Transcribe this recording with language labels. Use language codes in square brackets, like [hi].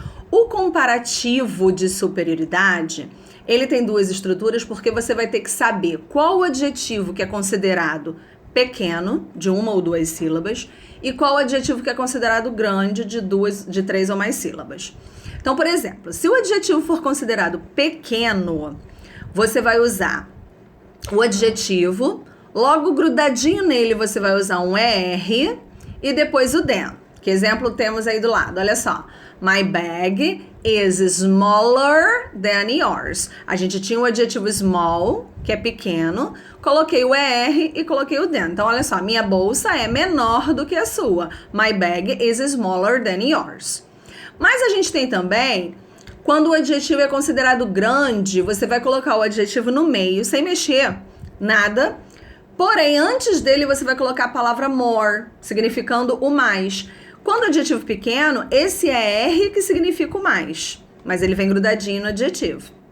[pt] O comparativo de superioridade, ele tem duas estruturas porque você vai ter que saber qual o adjetivo que é considerado pequeno, de uma ou duas sílabas, e qual adjetivo que é considerado grande, de três ou mais sílabas. Então, por exemplo, se o adjetivo for considerado pequeno, você vai usar o adjetivo, logo grudadinho nele você vai usar um ER e depois o than. Que exemplo temos aí do lado? Olha só. [en] My bag is smaller than yours. [pt] A gente tinha o adjetivo small, que é pequeno, coloquei o ER e coloquei o than. Então, olha só, minha bolsa é menor do que a sua. [en] My bag is smaller than yours. [pt] Mas a gente tem também, quando o adjetivo é considerado grande, você vai colocar o adjetivo no meio, sem mexer nada. Porém, antes dele, você vai colocar a palavra more, significando o mais. Quando o adjetivo pequeno, esse é R que significa o mais, mas ele vem grudadinho no adjetivo.